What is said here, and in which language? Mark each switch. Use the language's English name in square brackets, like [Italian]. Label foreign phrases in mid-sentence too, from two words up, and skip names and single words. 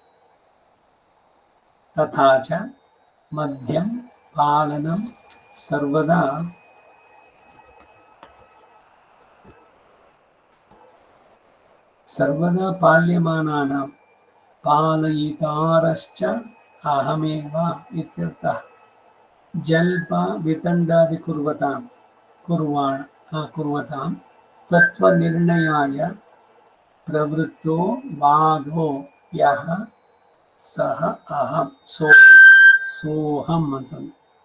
[Sanskrit] ತಥಾ ಚ ಮಧ್ಯಂ ಪಾಲನಂ ಸರ್ವದಾ ಪಾಲ್ಯಮಾನಾನಾಂ ಪಾಲಯಿತಾರಶ್ಚ ಅಹಮೇವ ಇತ್ಯರ್ಥಃ. ಜಲ್ಪ ವಿತಂಡಾದಿ ಕುರ್ವತಾಂ ತತ್ವನಿರ್ಣಯಾಯ ಪ್ರವೃತ್ತೋ ವಾದೋ ಯಃ ಸಹ ಅಹಂ ಸೋಹಂ ಅಂತಂದು.